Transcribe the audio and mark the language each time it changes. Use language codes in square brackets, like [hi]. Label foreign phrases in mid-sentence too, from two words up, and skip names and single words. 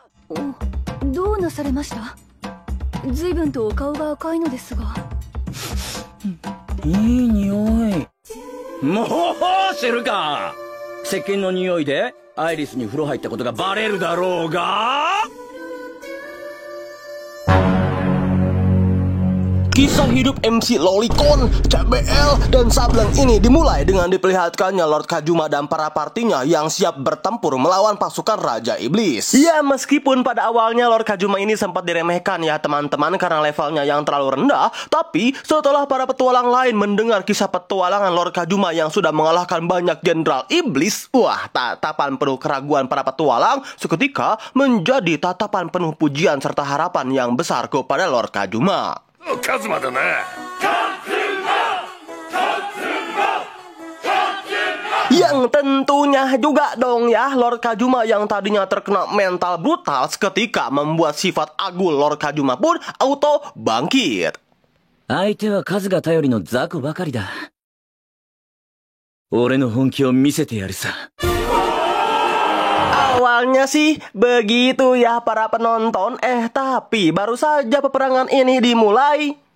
[ja] どうなされました？随分とお顔が赤いのですが。いい匂い。もう知るか。石鹸の匂いでアイリスに風呂入ったことがバレるだろうが。 [id] Kisah hidup MC Lolicon, CBL, dan Sableng ini dimulai dengan diperlihatkannya Lord Kajuma dan para partinya yang siap bertempur melawan pasukan Raja Iblis. Ya, meskipun pada awalnya Lord Kajuma ini sempat diremehkan ya teman-teman karena levelnya yang terlalu rendah, tapi setelah para petualang lain mendengar kisah petualangan Lord Kajuma yang sudah mengalahkan banyak jenderal iblis, wah, tatapan penuh keraguan para petualang seketika menjadi tatapan penuh pujian serta harapan yang besar kepada Lord Kajuma. [ja] カズマだな. [id] Yang tentunya juga dong ya, Lord Kajuma yang tadinya terkena mental brutal seketika membuat sifat agul Lord Kajuma pun auto bangkit. [ja] 相手は数が頼りの雑魚ばかりだ。俺の本気を見せてやるさ。 [id] Awalnya sih begitu ya para penonton, tapi baru saja peperangan ini dimulai.